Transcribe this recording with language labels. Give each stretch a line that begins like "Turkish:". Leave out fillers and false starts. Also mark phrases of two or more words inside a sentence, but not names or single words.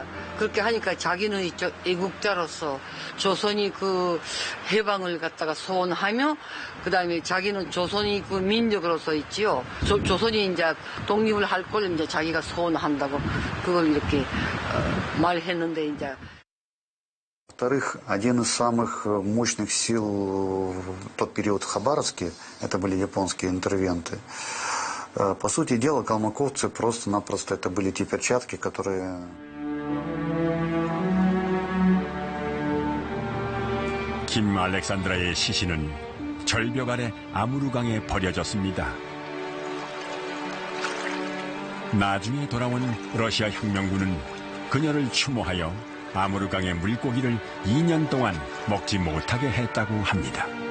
Korean: 그렇게 하니까 자기는 이쪽 애국자로서 조선이 그 해방을 갖다가 소원하며 그다음에 자기는 조선이 그 민족으로서 있지요. 조선이 이제 독립을 할 걸 이제 자기가 소원한다고 그걸 이렇게 말했는데 이제.
Russian: Во-вторых, один из самых мощных сил в тот период в Хабаровске, это были японские интервенты. По сути дела, калмыковцы просто-напросто это были те перчатки, которые...
Korean: 김 알렉산드라의 시신은 절벽 아래 아무르강에 버려졌습니다. 나중에 돌아온 러시아 혁명군은 그녀를 추모하여 아무르강의 물고기를 2년 동안 먹지 못하게 했다고 합니다.